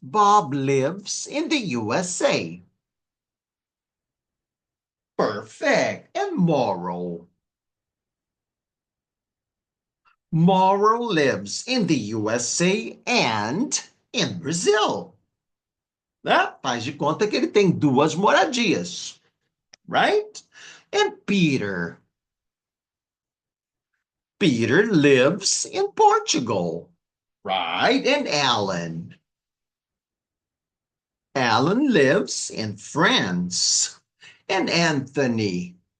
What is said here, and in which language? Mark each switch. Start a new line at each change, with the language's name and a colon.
English: Bob lives in the USA. Perfect. And moral. Mauro lives in the USA and in Brazil.
Portuguese: Né? Faz de conta que ele tem duas moradias, right?
English: And Peter. Peter lives in Portugal, right? And Alan. Alan lives in France. And Anthony.